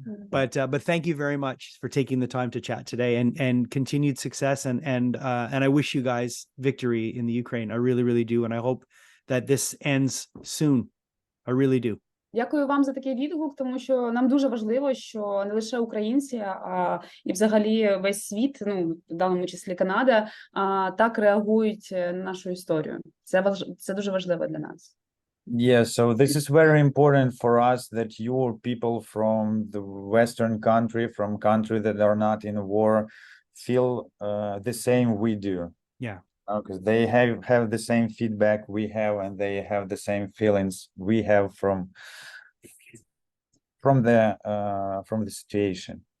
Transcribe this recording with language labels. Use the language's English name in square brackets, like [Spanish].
[English] But thank you very much for taking the time to chat today, and continued success, and I wish you guys victory in the Ukraine. I really, really do, and I hope that this ends soon. I really do. [Ukrainian] Дякую вам за такий відгук, тому що нам дуже важливо, що не лише українці, а і взагалі весь світ, ну, в даному числі Канада, так реагують на нашу історію. Це дуже важливо для нас. [English] Yeah, so this is very important for us that your people from the Western country, from country that are not in a war, feel the same we do. Yeah. Because they have the same feedback we have, and they have the same feelings we have from the situation.